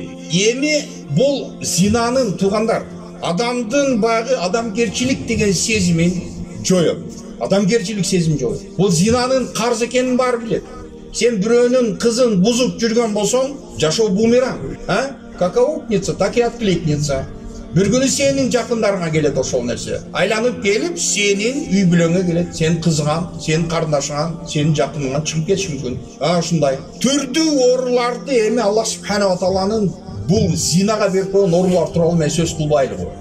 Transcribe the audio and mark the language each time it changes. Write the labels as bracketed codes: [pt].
[ky] Эми бул зинанын тугандар адамдын баягы адамгерчилик деген сезимин жоёт. Адамгерчилик сезим жоёт. Бул зинанын карыз экенин баары билет. Сен бирөөнүн кызын бузуп жүргөн болсоң, жашоо бумеранг. [ru] Как аукнется, так и откликнется. [ky] Bir günü senin жақындарыңа келет ошол нерсе. Айланып келип, сенин үй бүлөңө келет. Сен кызыңан, сенин карындашыңан, сенин жақыныңан чыгып кетиши мүмкүн. Ушундай. Түрдүү ооруларды эми Аллах субханала тааланын бул зинага берип койгон оорулар тууралуу мен сөз кылбайлы го.